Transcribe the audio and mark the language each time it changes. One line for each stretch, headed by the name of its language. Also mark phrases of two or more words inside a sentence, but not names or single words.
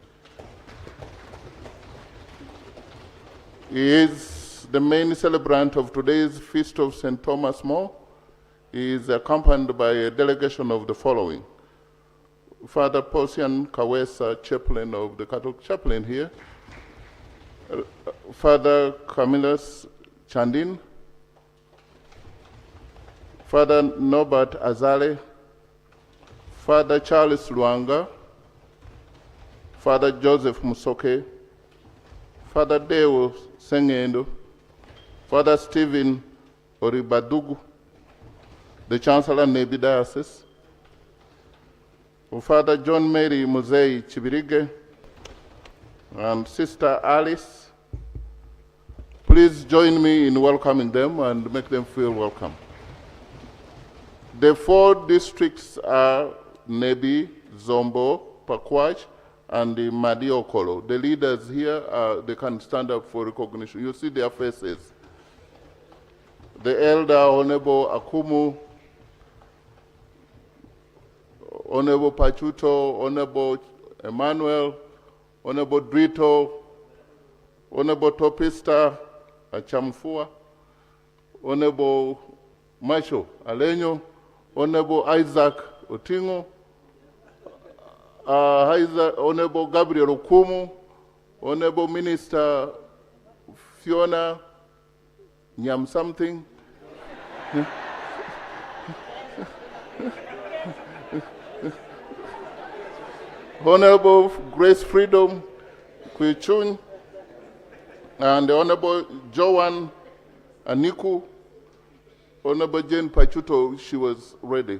English: He is the main celebrant of today's Feast of St. Thomas More. He is accompanied by a delegation of the following: Father Posian Kawesa, chaplain of the Catholic chaplain here, Father Camillus Chandin, Father Norbert Azale, Father Charles Luanga, Father Joseph Musoke, Father Deo Sengendo, Father Stephen Oribadugu, the Chancellor Nebi Diocese, Father John Mary Muzei Chibirige, and Sister Alice. Please join me in welcoming them and make them feel welcome. The 4 districts are Nebi, Zombo, Pakwach, and the Madi Okolo. The leaders here, they can stand up for recognition. You see their faces. The elder, Honorable Akumu, Honorable Pachuto, Honorable Emmanuel, Honorable Drito, Honorable Topista Achamfua, Honorable Macho Alenyo, Honorable Isaac Otingo, Honorable Gabriel Okumu, Honorable Minister Fiona Nyam something. Honorable Grace Freedom Kwichun, and the Honorable Joan Aniku, Honorable Jane Pachuto, she was ready.